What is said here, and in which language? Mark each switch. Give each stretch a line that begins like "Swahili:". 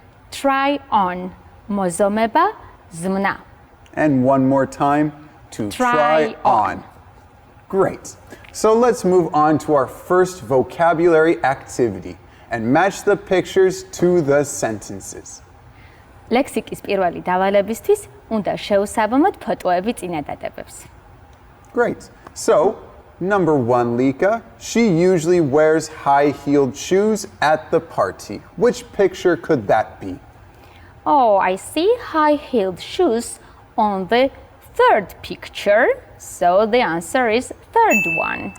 English: Try on.
Georgian: მოზომება, ზმნა.
English: And one more time, to Try on. Great. So let's move on to our first vocabulary activity and match the pictures to the sentences.
Georgian: ლექსიკის პირველი დავალებისთვის უნდა შევსაბამოთ ფოტოები წინადადებებს.
English: Great. So, number 1, Lika, she usually wears high-heeled shoes at the party. Which picture could that be? Oh, I see high-heeled shoes on the third picture. So the answer is third one.